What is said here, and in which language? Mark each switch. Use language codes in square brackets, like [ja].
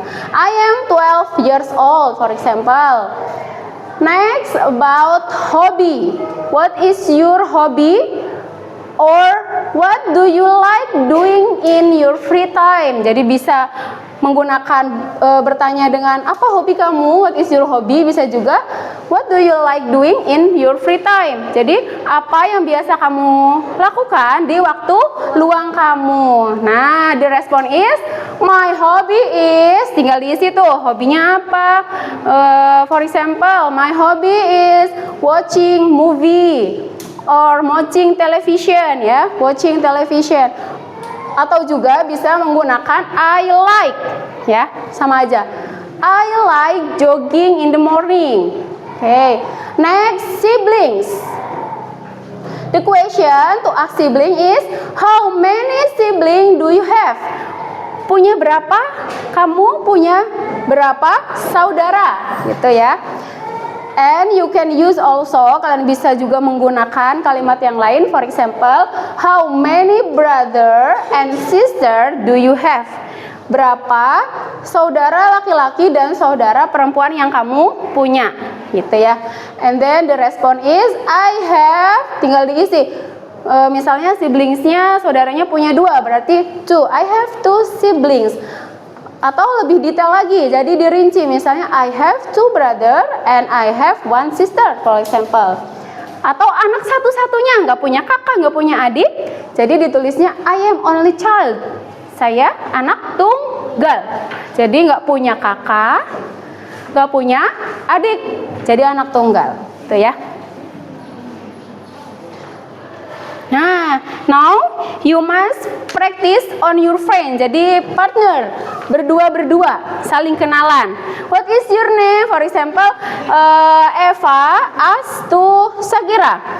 [en] I am 12 years old, for example. Next, about hobby. What is your hobby? Or what do you like doing in your free time? [id] Jadi bisa menggunakan bertanya dengan apa hobi kamu? [en] What is your hobby? [id] Bisa juga [en] what do you like doing in your free time? [id] Jadi apa yang biasa kamu lakukan di waktu luang kamu? [en] Nah, the response is, my hobby is, [id] tinggal diisi tuh hobinya apa. [en] For example, my hobby is watching movie or watching television, ya, watching television. [id] Atau juga bisa menggunakan [en] I like, [id] ya, sama aja. [en] I like jogging in the morning. Okay. Next, siblings. The question to ask sibling is, how many siblings do you have? [id] Punya berapa? Kamu punya berapa saudara? Gitu ya. [en] And you can use also, [id] kalian bisa juga menggunakan kalimat yang lain. [en] For example, how many brother and sister do you have? [id] Berapa saudara laki-laki dan saudara perempuan yang kamu punya? Gitu ya. [en] And then the response is, I have, [id] tinggal diisi. Misalnya siblingsnya, saudaranya punya 2, berarti 2. [en] I have 2 siblings. [id] Atau lebih detail lagi, jadi dirinci, misalnya [en] I have 2 brother and I have 1 sister, for example. [id] Atau anak satu-satunya, nggak punya kakak, nggak punya adik, jadi ditulisnya [en] I am only child, [id] saya anak tunggal. Jadi nggak punya kakak, nggak punya adik, jadi anak tunggal, tuh ya. [en] Nah, now you must practice on your friend. [id] Jadi partner, berdua, saling kenalan. [en] What is your name? For example, Eva asked to Shakira.